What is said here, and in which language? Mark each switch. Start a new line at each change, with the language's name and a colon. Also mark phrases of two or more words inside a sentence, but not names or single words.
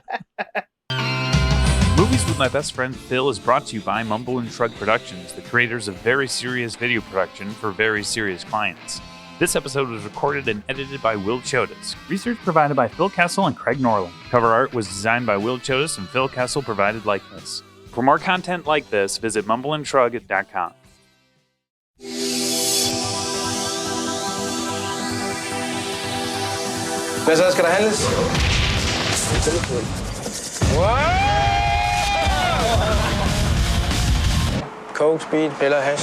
English: Movies with My Best Friend Phil is brought to you by Mumble and Shrug Productions, the creators of very serious video production for very serious clients. This episode was recorded and edited by Will Chodas. Research provided by Phil Kessel and Craig Norland. Cover art was designed by Will Chodas and Phil Kessel provided likeness. For more content like this, visit mumbleandshrug.com.
Danish: Hvad så? Skal der handles? Coke, speed, piller, hash.